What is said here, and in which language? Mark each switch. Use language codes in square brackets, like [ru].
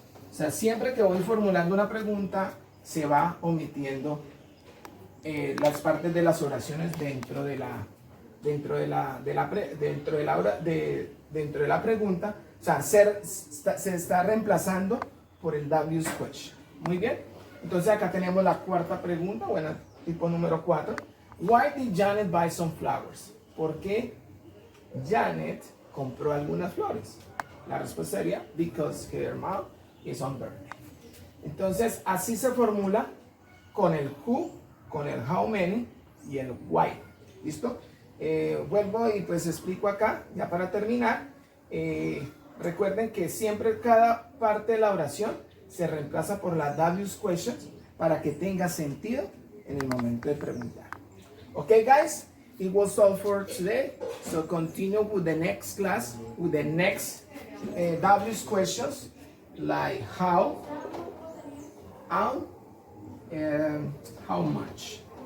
[es] O sea, siempre que voy formulando una pregunta, se va omitiendo las partes de las oraciones dentro de la pregunta. O sea, se está reemplazando por el W's question. Muy bien. Entonces acá tenemos la cuarta pregunta, bueno, tipo número 4. [en] Why did Janet buy some flowers? [es] ¿Por qué Janet compró algunas flores? La respuesta sería [en] because her mom is on birthday. [es] Entonces así se formula con el who, con el how many y el why. ¿Listo? Vuelvo y pues explico acá, ya para terminar. Recuerden que siempre cada parte de la oración se reemplaza por la W's questions para que tenga sentido en el momento de preguntar. [en] Okay, guys, it was all for today. So continue with the next class, with the next W's questions, like how, and how much.